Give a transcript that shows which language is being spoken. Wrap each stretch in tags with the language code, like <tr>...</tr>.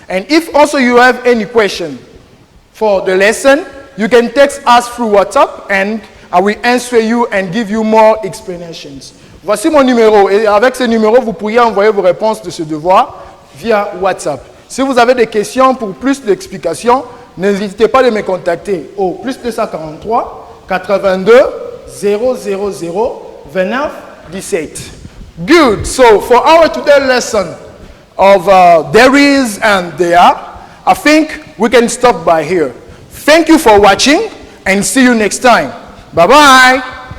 <en>And if also you have any question for the lesson, you can text us through WhatsApp and I will answer you and give you more explanations.</en> <fr>Voici mon numéro et avec ce numéro, vous pourriez envoyer vos réponses de ce devoir via WhatsApp. Si vous avez des questions pour plus d'explications, n'hésitez pas à me contacter au +243 82 000 29 17.</fr> <en>Good. So for our today lesson of there is and there, I think we can stop by here. Thank you for watching and see you next time. Bye-bye.</en>